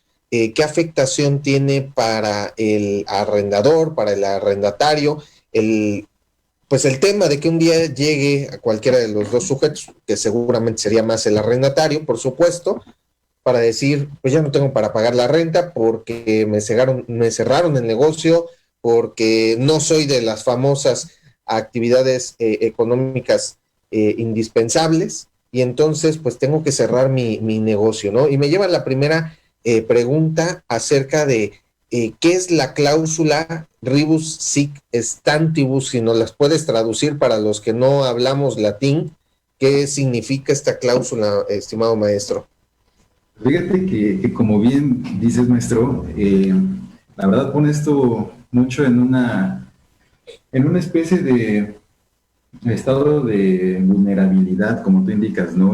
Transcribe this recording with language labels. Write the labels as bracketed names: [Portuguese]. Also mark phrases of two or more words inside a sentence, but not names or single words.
[Spanish] ¿Qué afectación tiene para el arrendador, para el arrendatario, pues el tema de que un día llegue a cualquiera de los dos sujetos, que seguramente sería más el arrendatario, por supuesto, para decir, pues ya no tengo para pagar la renta porque me cerraron el negocio, porque no soy de las famosas actividades económicas indispensables, y entonces pues tengo que cerrar mi negocio, ¿no? Y me lleva a la primera pregunta acerca de qué es la cláusula [Latin] rebus sic stantibus, [Spanish] si nos las puedes traducir para los que no hablamos latín, ¿qué significa esta cláusula, estimado maestro? Fíjate que como bien dices, maestro, la verdad pone esto mucho en una especie de estado de vulnerabilidad, como tú indicas, ¿no?